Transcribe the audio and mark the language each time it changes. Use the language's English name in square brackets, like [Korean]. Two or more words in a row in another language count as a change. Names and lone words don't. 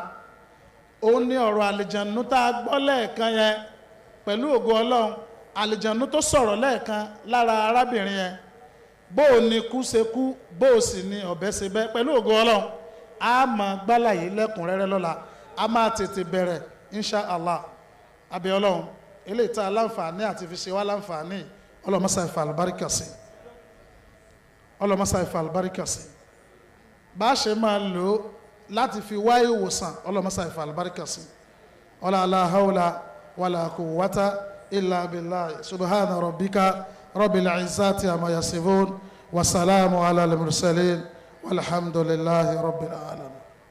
[Yoruba] ó ní ọ̀rọ̀ àlìjànú tá a gbọ́ lẹ́ẹ̀kan yẹn pẹ̀lú ògo Ọlọ́run àlìjànú tó sọ̀rọ̀ lẹ́ẹ̀kan lára arábìnrin yẹn bó o ní kú ṣe kú bó o sì ní ọ̀bẹ ṣe bẹ́ pẹ̀lú ògo Ọlọ́run a máa gbálàyé lẹ́kùnrẹ́rẹ́ lọ́la a máa tètè bẹ̀rẹ̀ [Arabic] إن شاء الله [Yoruba] abẹ́ Ọlọ́run eléyìí tá a láǹfààní àti fi ṣe wá láǹfààní ọlọ́mọṣà ìfà àlùbáríkà sí ọlọ́mọṣà ìfà àlùbáríkà sí bá a ṣe máa lò ó láti fi wá ìwòsàn ọlọ́mọṣà ìfà àlùbáríkà sí ọlá [Arabic] لا حول ولا قوة إلا بالله سبحان ربك رب العزة عما يصفون وسلام على المرسلين والحمد لله رب العالمين.